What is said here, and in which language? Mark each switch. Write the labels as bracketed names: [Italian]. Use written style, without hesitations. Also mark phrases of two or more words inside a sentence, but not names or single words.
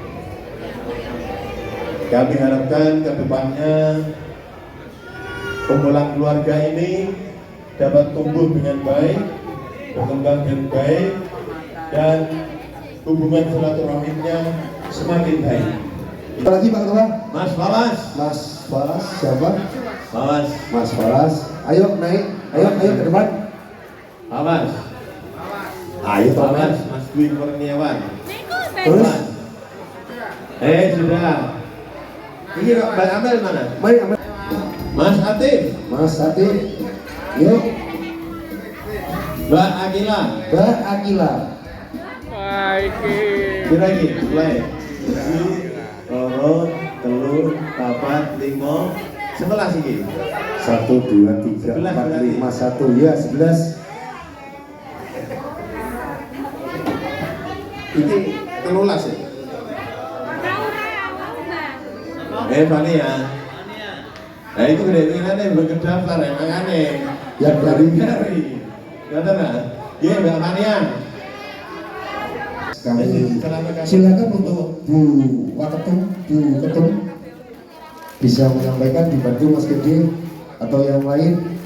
[Indonesian] Kami harapkan ke depannya kumpulan keluarga ini dapat tumbuh dengan baik, berkembang dengan baik, dan hubungan silaturahminya semakin baik. Apa lagi Pak Ketua? Mas Falas. Mas Falas siapa? Falas. Mas Falas. Ayo naik, ayo ke depan. Falas. Ayo Falas, Mas Dwi Kurniawan. Terus? Sudah. Ini kok Mbak Amel mana? Mari Amel. Mas Atif. Mas Atif. Yuk. Mbak Akila. Mbak Akila. Lagi, mulai. [Javanese] Loro, telur, papat, limo, 11 iki. [Indonesian] 1, 2, 3, 4, 5, 1, ya 11. [Javanese] Iki 13 ya? [Indonesian] Fani ya? Nah itu gede-gedenya berkedaftar emang aneh. Yang dari Kata nggak? Iya Mbak Manian. Silakan untuk Bu Ketum bisa menyampaikan, dibantu Mas Gede atau yang lain.